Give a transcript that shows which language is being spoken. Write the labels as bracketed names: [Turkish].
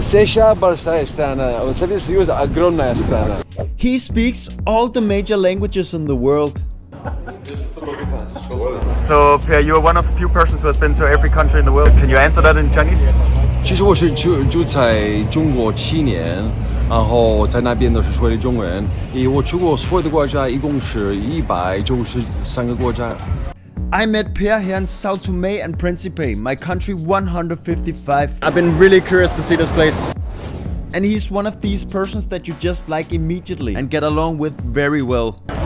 [Russian] Sesha большая страна, Советский Союз огромная страна. [English] He speaks all the major languages in the world. So, Pierre, you are one of few persons who has been to every country in the world. Can you answer that in Chinese? [Chinese] 其实我是住在中国7年，然后在那边都是说的中文。我去过所有的国家，一共是193个国家。 [English] I met Pierre here in Sao Tome and Principe, my country 155. I've been really curious to see this place. And he's one of these persons that you just like immediately and get along with very well.